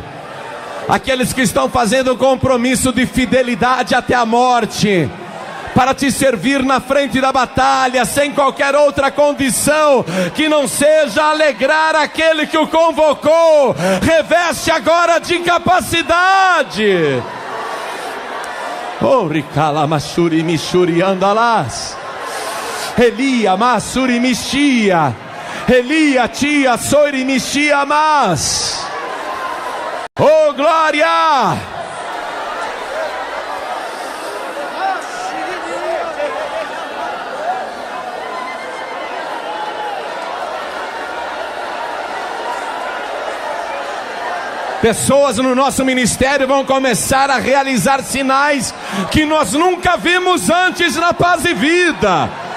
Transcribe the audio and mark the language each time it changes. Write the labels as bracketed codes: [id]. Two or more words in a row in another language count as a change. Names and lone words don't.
[pt] Aqueles que estão fazendo um compromisso de fidelidade até a morte, para te servir na frente da batalha, sem qualquer outra condição que não seja alegrar aquele que o convocou. Reveste agora de capacidade. Oh, ricala masuri mishuri andalas, Elia masuri mishia, Elia tia sori mishia mas. Oh glória! Pessoas no nosso ministério vão começar a realizar sinais que nós nunca vimos antes na Paz e Vida.